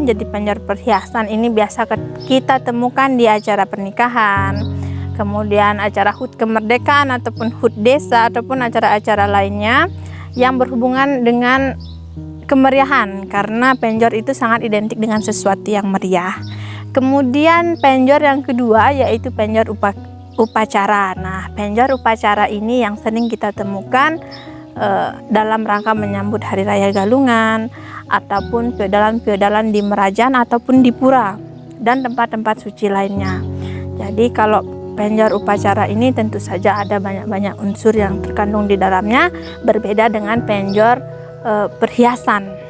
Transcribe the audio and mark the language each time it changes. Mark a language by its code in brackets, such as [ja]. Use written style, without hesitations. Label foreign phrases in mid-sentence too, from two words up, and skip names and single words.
[id] Jadi penjor perhiasan ini biasa kita temukan di acara pernikahan, kemudian acara HUT kemerdekaan ataupun HUT desa ataupun acara-acara lainnya yang berhubungan dengan kemeriahan, karena penjor itu sangat identik dengan sesuatu yang meriah. Kemudian penjor yang kedua yaitu penjor upacara. Nah, penjor upacara ini yang sering kita temukan dalam rangka menyambut Hari Raya Galungan ataupun feodalan di Merajan ataupun di pura dan tempat-tempat suci lainnya. Jadi kalau penjor upacara ini tentu saja ada banyak unsur yang terkandung di dalamnya, berbeda dengan penjor perhiasan.